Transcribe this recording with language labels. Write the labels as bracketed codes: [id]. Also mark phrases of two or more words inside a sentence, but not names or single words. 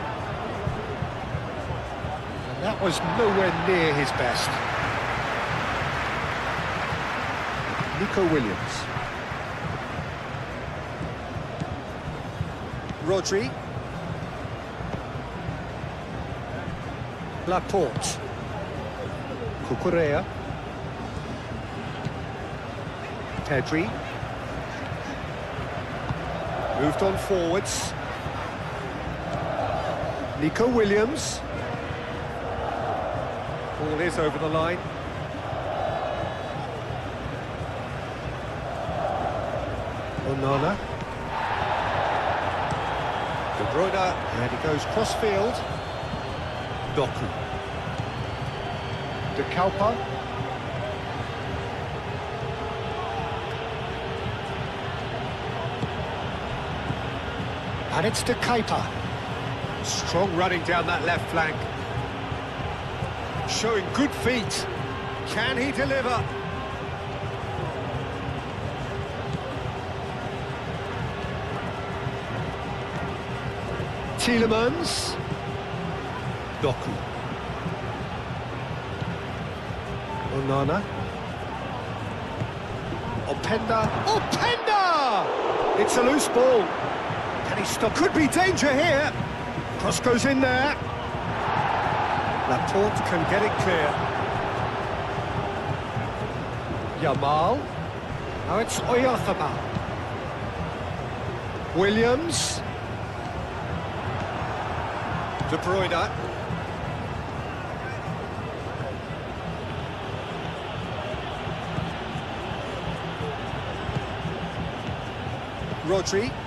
[en] And that was nowhere near his best. Nico Williams. Rodri. Laporte. Cucurella. Pedri. Moved on forwards. Nico Williams. Ball is over the line. Onana. De Bruyne, and he goes cross-field. Doku. De Kalpa. And it's De Kepa. Strong running down that left flank. Showing good feet. Can he deliver? Tielemans. Doku. Onana. Openda. Openda! It's a loose ball. Can he stop? Could be danger here. Cross goes in there. Laporte can get it clear. Yamal. Now it's Oyarzabal. Williams. De Bruyne. Rodri.